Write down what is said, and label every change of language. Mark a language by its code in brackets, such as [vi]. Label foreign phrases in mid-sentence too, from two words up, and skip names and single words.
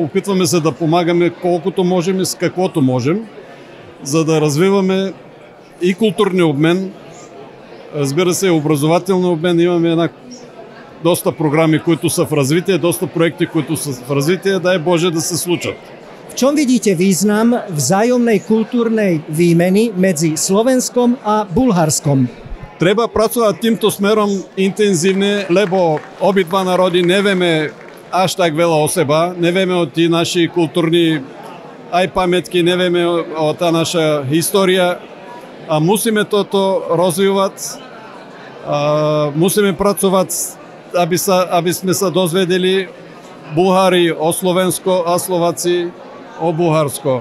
[bg] Опитваме се да помагаме колкото можем и с каквото можем, за да развиваме и културния обмен, разбира се, образователния обмен. Имаме доста програми, които са в развитие, доста проекти, които са в развитие. Дай Боже да се случат. [sk] V čom vidíte význam vzájomnej kultúrnej výmeny medzi Slovenskom a Bulharskom? Treba pracovať týmto smerom intenzívne, lebo obidva národy nevieme až tak veľa o seba, nevieme o tí naši kultúrni aj pamätky, nevieme o tá naša história a musíme toto rozvíjať, musíme pracovať, aby sme sa dozvedeli Bulhári o Slovensko a Slováci o Bulharsko.